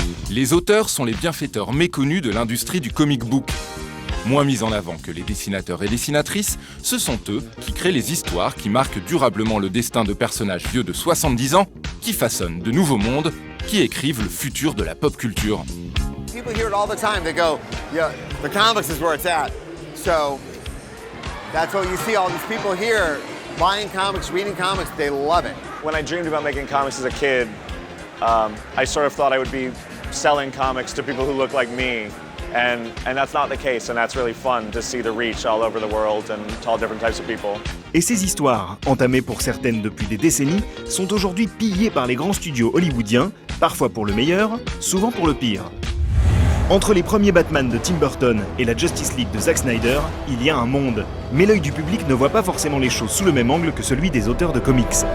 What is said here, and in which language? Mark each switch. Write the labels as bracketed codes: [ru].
[fr] Les auteurs sont les bienfaiteurs méconnus de l'industrie du comic book. Moins mis en avant que les dessinateurs et dessinatrices, ce sont eux qui créent les histoires qui marquent durablement le destin de personnages vieux de 70 ans, qui façonnent de nouveaux mondes, qui écrivent le futur de la pop culture. [en] People hear it all the time. They go, yeah, the comics is where it's at. So that's what you see all these people here buying comics, reading comics. They love it. When I dreamed about making comics as a kid, I sort of thought I would be selling comics to people who look like me. And that's not the case, and that's really fun to see the reach all over the world and to all different types of people. [fr] Et ces histoires, entamées pour certaines depuis des décennies, sont aujourd'hui pillées par les grands studios hollywoodiens, parfois pour le meilleur, souvent pour le pire. Entre les premiers Batman de Tim Burton et la Justice League de Zack Snyder, il y a un monde. Mais l'œil du public ne voit pas forcément les choses sous le même angle que celui des auteurs de comics.